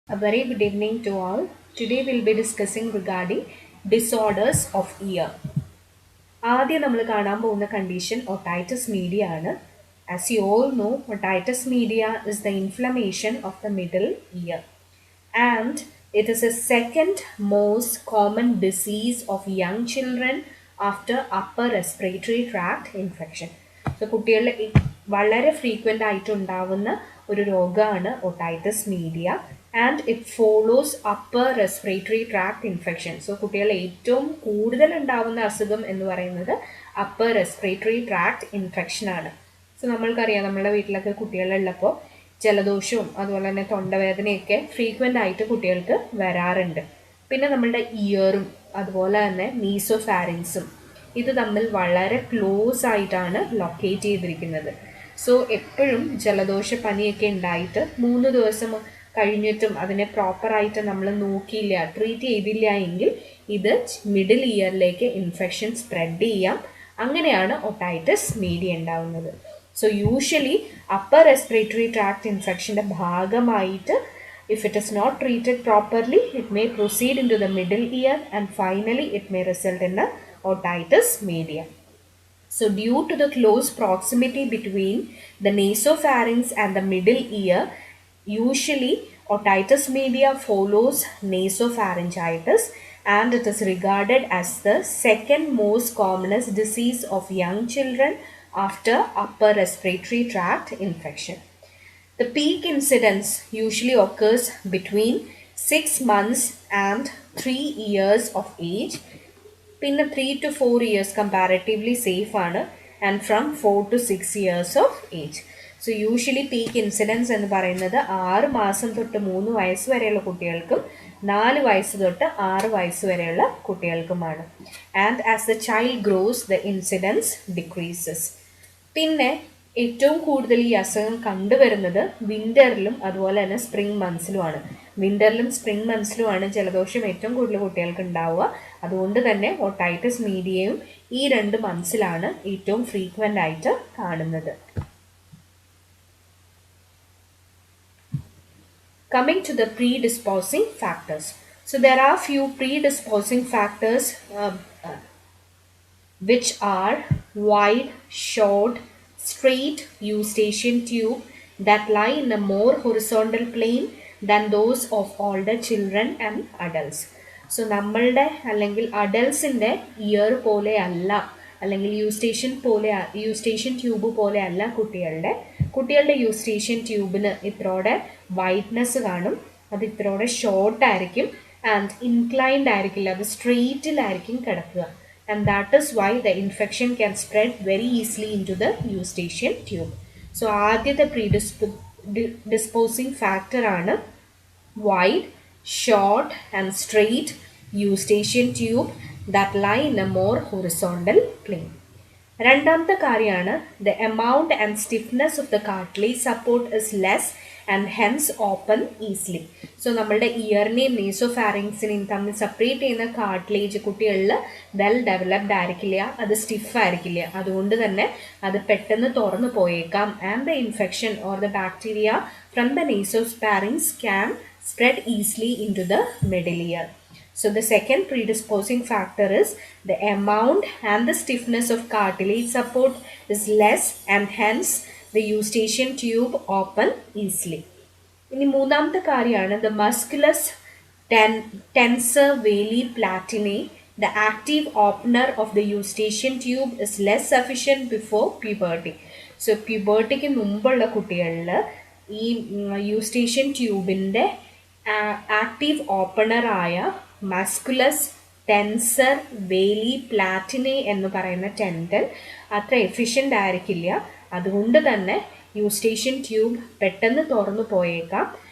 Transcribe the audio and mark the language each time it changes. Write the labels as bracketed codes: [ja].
[en] A very good evening to all. Today we'll be discussing regarding disorders of ear. [ml] ആദ്യം നമ്മൾ കാണാൻ പോകുന്ന condition otitis media ആണ്. [en] As you all know, otitis media is the inflammation of the middle ear and it is a second most common disease of young children after upper respiratory tract infection. So [ml] കുട്ടികളിൽ വളരെ frequent ആയിട്ട് ഉണ്ടാവുന്ന ഒരു രോഗമാണ് [en] otitis media and it follows upper respiratory tract infection. [ml] So കുട്ടികളിൽ ഏറ്റവും കൂടുതൽ ഉണ്ടാവുന്ന അസുഖം എന്ന് പറയുന്നത് അപ്പർ റെസ്പിറേറ്ററി ട്രാക്ട് ഇൻഫെക്ഷൻ ആണ്. സോ നമ്മൾക്കറിയാം നമ്മളുടെ വീട്ടിലൊക്കെ കുട്ടികളുള്ളപ്പോൾ ജലദോഷവും അതുപോലെ തന്നെ തൊണ്ടവേദനയൊക്കെ ഫ്രീക്വൻ്റ് ആയിട്ട് കുട്ടികൾക്ക് വരാറുണ്ട്. പിന്നെ നമ്മളുടെ ഇയറും അതുപോലെ തന്നെ മീസോഫാരിങ്സും ഇത് തമ്മിൽ വളരെ ക്ലോസ് ആയിട്ടാണ് ലൊക്കേറ്റ് ചെയ്തിരിക്കുന്നത്. സോ എപ്പോഴും ജലദോഷ പനിയൊക്കെ ഉണ്ടായിട്ട് 3 ദിവസം കഴിഞ്ഞിട്ടും അതിനെ പ്രോപ്പറായിട്ട് നമ്മൾ നോക്കിയില്ല, ട്രീറ്റ് ചെയ്തില്ല എങ്കിൽ ഇത് മിഡിൽ ഇയറിലേക്ക് ഇൻഫെക്ഷൻ സ്പ്രെഡ് ചെയ്യാം. അങ്ങനെയാണ് ഒട്ടൈറ്റിസ് മീഡിയ ഉണ്ടാവുന്നത്. So usually upper respiratory tract ഇൻഫെക്ഷൻ്റെ ഭാഗമായിട്ട് [en] if it is not treated properly, it may proceed into the middle ear and finally it may result in a otitis media. So due to the close proximity between the nasopharynx and the middle ear, usually otitis media follows nasopharyngitis and it is regarded as the second most commonest disease of young children after upper respiratory tract infection. The peak incidence usually occurs between 6 months and 3 years of age. പിന്നെ 3 to 4 years comparatively safe ആണ് and from 4 to 6 years of age. [ml] So usually peak incidents എന്ന് പറയുന്നത് 6 മാസം തൊട്ട് 3 വയസ്സ് വരെയുള്ള കുട്ടികൾക്കും 4 വയസ്സ് തൊട്ട് 6 വയസ്സ് വരെയുള്ള കുട്ടികൾക്കുമാണ്. [en] And as the child grows the incidence decreases. [ml] പിന്നെ ഏറ്റവും കൂടുതൽ ഈ അസുഖം കണ്ടുവരുന്നത് വിൻ്ററിലും അതുപോലെ തന്നെ സ്പ്രിംഗ് മന്ത്സിലുമാണ്. വിൻ്ററിലും സ്പ്രിംഗ് മന്ത്സിലുമാണ് ജലദോഷം ഏറ്റവും കൂടുതൽ കുട്ടികൾക്ക് ഉണ്ടാവുക. അതുകൊണ്ട് തന്നെ ഒട്ടൈറ്റിസ് മീഡിയയും ഈ 2 മന്ത്സിലാണ് ഏറ്റവും ഫ്രീക്വൻ്റ് ആയിട്ട് കാണുന്നത്. [en] Coming to the predisposing factors. So there are few predisposing factors which are wide, short, straight eustachian tube that lie in a more horizontal plane than those of older children and adults. [ml] So നമ്മളുടെ അല്ലെങ്കിൽ അഡൽസിൻ്റെ year പോലെ അല്ല, അല്ലെങ്കിൽ Eustachian tube പോലെ അല്ല കുട്ടികളുടെ Eustachian ട്യൂബിന് ഇത്രോടെ wideness കാണും, അത് ഇത്രോടെ ഷോർട്ടായിരിക്കും ആൻഡ് ഇൻക്ലൈൻഡ് ആയിരിക്കില്ല, അത് സ്ട്രെയിറ്റിലായിരിക്കും കിടക്കുക. [en] And that is why the infection can spread very easily into the eustachian tube. So ആദ്യത്തെ predisposing factor ആണ് wide, short and straight eustachian tube that lie in a more horizontal plane. [ml] രണ്ടാമത്തെ കാര്യമാണ് [en] the amount and stiffness of the cartilage support is less and hence open easily. [ml] So നമ്മളുടെ ഇയറിനെയും മീസോഫാരിങ്സിനെയും തമ്മിൽ separate ചെയ്യുന്ന cartilage കുട്ടികളിൽ well developed ആയിരിക്കില്ല, അത് stiff ആയിരിക്കില്ല. അതുകൊണ്ട് തന്നെ അത് പെട്ടെന്ന് തുറന്നു പോയേക്കാം. [en] And the infection or the bacteria from the mesopharynx can spread easily into the middle ear. So the second predisposing factor is the amount and the stiffness of cartilage support is less and hence the eustachian tube open easily. [ml] ഇനി മൂന്നാമത്തെ കാര്യമാണ് [en] the musculus tensor veli platinae. The active opener of the eustachian tube is less sufficient before puberty. [ml] So pubertyക്ക് മുമ്പുള്ള കുട്ടികളിൽ ഈ Eustachian ട്യൂബിൻ്റെ active ഓപ്പണറായ musculus tensor വേലി പ്ലാറ്റിനെ എന്ന് പറയുന്ന tendon അത്ര എഫിഷ്യൻ്റ് ആയിരിക്കില്ല. അതുകൊണ്ട് തന്നെ യൂസ്റ്റേഷ്യൻ ട്യൂബ് പെട്ടെന്ന് തുറന്നു പോയേക്കാം.